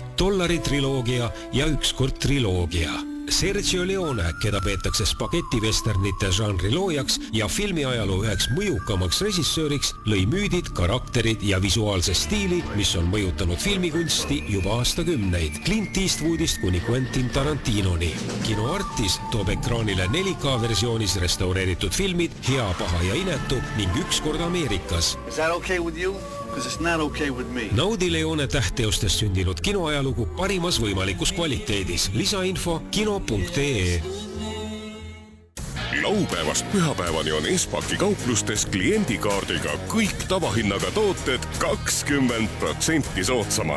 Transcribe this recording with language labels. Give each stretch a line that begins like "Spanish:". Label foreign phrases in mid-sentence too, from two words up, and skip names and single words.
Estonian: Dollari triloogia ja Ükskord triloogia. Sergio Leone, keda peetakse spagetti-westernite žanri loojaks ja filmiajaloo üheks mõjukamaks režissööriks, lõi müüdid, karakterid ja visuaalse stiili, mis on mõjutanud filmikunsti juba aastakümneid. Clint Eastwoodist kuni Quentin Tarantinoni. Kino Artis toob ekraanile 4K-versioonis restaureeritud filmid Hea, paha ja inetu ning Ükskord Ameerikas.
English: Is that okay with you? Because it's not okay with me.
Estonian: Naudi Leone tähtteostest sündinud kinoajalugu parimas võimalikus kvaliteedis. Lisainfo kino.ee. Laupäevast pühapäevani on Espaki kauplustes kliendikaardiga kõik tavahinnaga tooted 20% soodsamad.